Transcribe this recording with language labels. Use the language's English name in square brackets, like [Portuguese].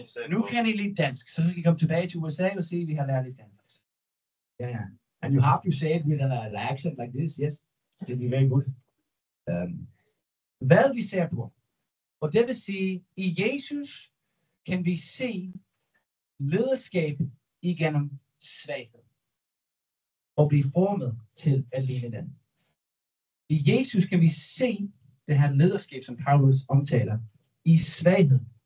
[Danish] Nu kan I lidt dansk, så skal I komme tilbage til USA og se, at vi har lært lidt dansk. [English] Yeah. And you have to say it with an accent like this, yes. It will be very good. [Danish] Hvad vi ser på. Og det vil sige, i Jesus kan vi se lederskab igennem svaghed. Og blive formet til at ligne den. I Jesus kan vi se det her lederskab, som Paulus omtaler, i svaghed.